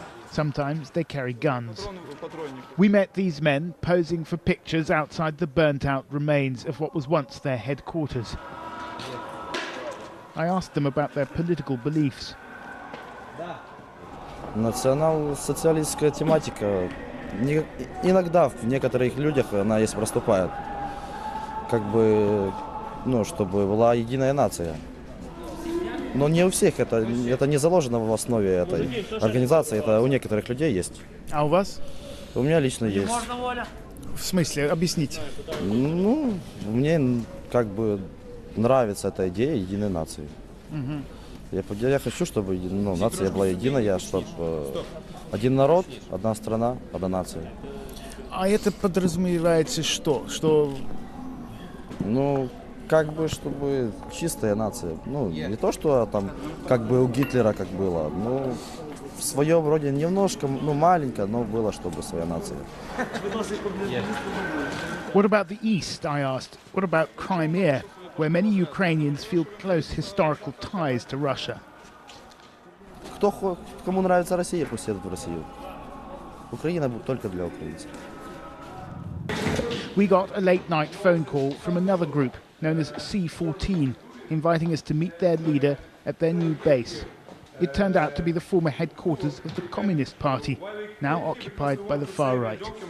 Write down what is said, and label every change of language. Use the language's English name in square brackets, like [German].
[English] Sometimes they carry guns. We met these men posing for pictures outside the burnt-out remains of what was once their headquarters. I asked them about their political beliefs. [Russian] Национал-социалистская тематика иногда в некоторых людях она есть проступает. Как бы, чтобы была единая нация. Но не у всех это не заложено в основе этой организации, это у некоторых людей есть. А у вас? У меня лично есть. В смысле? Объясните. Мне как бы нравится эта идея единой нации. Я хочу, чтобы нация была единая, чтобы один народ, одна страна, одна нация. А это подразумевается что? Как бы, чтобы чистая нация. Не то, что там, как бы у Гитлера как было. В своем роде немножко, маленько, но было, чтобы своя нация. [English] What about the East, I asked? What about Crimea, where many Ukrainians feel close historical ties to Russia? [Russian] Кому нравится Россия, пусть едут в Россию. Украина только для украинцев. [English] We got a late-night phone call from another group known as C14, inviting us to meet their leader at their new base. It turned out to be the former headquarters of the Communist Party, now occupied by the far right.